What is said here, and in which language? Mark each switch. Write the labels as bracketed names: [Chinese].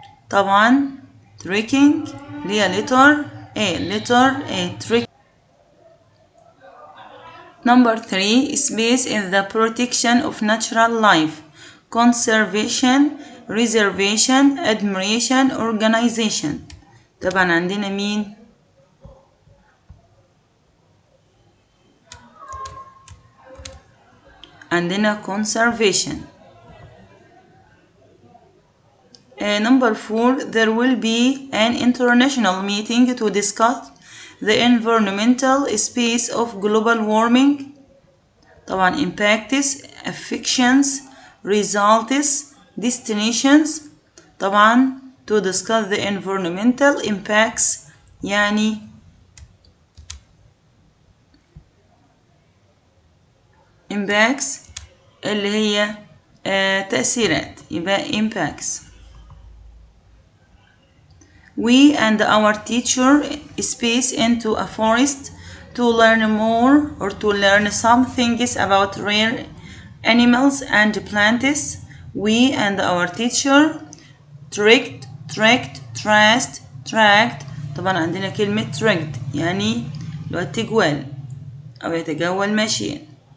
[Arabic] طبعا [English] trekking [Arabic] هي [English] letter A trekking. Number 3. Space in the protection of natural life. Conservation, reservation, admiration, organization. [Arabic] طبعا عندنا مين؟ عندنا conservation. [English] Number 4. There will be an international meeting to discuss the environmental space of global warming. [Arabic] طبعا [English] impacts, affections, results, destinations. [Arabic] طبعا [English] to discuss the environmental impacts [Arabic] يعني [English] impacts [Arabic] اللي هي تأثيرات، يبقى [English] impacts. We and our teacher space into a forest to learn more or to learn some things about rare animals and plants. We and our teacher trekked, traced, tracked. [Arabic] طبعا عندنا كلمة trekked يعني لو التجوال أو يتجول ماشيا.